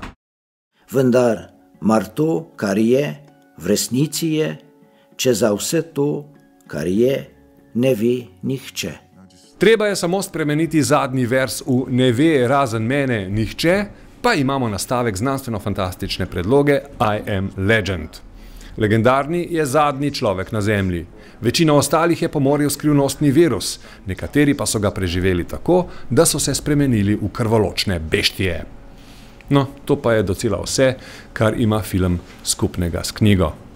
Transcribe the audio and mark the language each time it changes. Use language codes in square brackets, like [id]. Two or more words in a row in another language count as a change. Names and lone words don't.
[sl] Vendar, mar to, kar je, v resnici je, če za vse to, kar je, ne ve nihče. Treba je samo spremeniti zadnji vers v Ne ve razen mene nihče, pa imamo nastavek znanstveno-fantastične predloge I am legend. Legendarni je zadnji človek na zemlji. Večina ostalih je pomoril skrivnostni virus, nekateri pa so ga preživeli tako, da so se spremenili v krvoločne beštije. No, to pa je docela vse, kar ima film skupnega s knjigo.